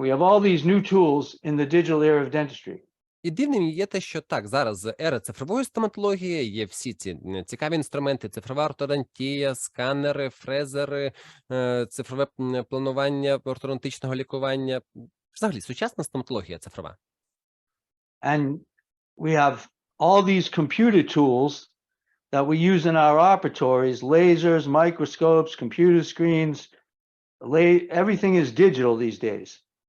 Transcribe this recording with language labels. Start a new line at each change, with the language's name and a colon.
English: We have all these new tools in the digital era of dentistry.
Ukrainian: І дивним є те, що так, зараз ера цифрової стоматології, є всі ці цікаві інструменти, цифрова ортодонтія, сканери, фрезери, цифрове планування ортодонтичного лікування. Взагалі, сучасна стоматологія цифрова.
English: And we have all these computer tools that we use in our operatories, lasers, microscopes, computer screens, everything is digital these days.